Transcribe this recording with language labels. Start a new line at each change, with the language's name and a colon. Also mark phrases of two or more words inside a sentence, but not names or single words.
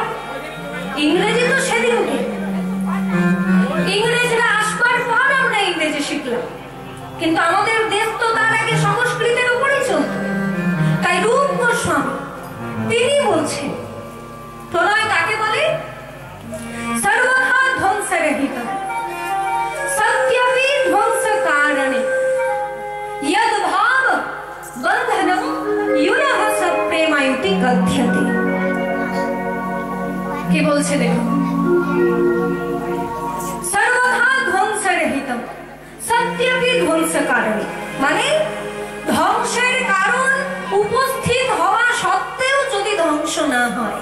Bangla: ইংরেজি তো সেদিনকে, ইংরেজরা আসবার পর আমরা ইংরেজি শিখলাম, কিন্তু আমাদের দেশ তো তার আগে সংস্কৃতের উপরেই চলত। তাই রূপ গোস্বামী তিনি বলছেন প্রণয় কাকে বলে?
Sanskrit: সর্বথা ধ্বংসরহিত সত্যপি ধ্বংস কারণে यद भाव बंधनम युनः स प्रेमायुति कथ्यते।
Bangla: কি বলছে দেখো,
Sanskrit: সর্বথা ধ্বংসরহিতম সত্যপি ধ্বংস কারণে
Bangla: মানে ধ্বংসের কারণ উপস্থিত হওয়া সত্ত্বেও যদি ধ্বংস না হয়।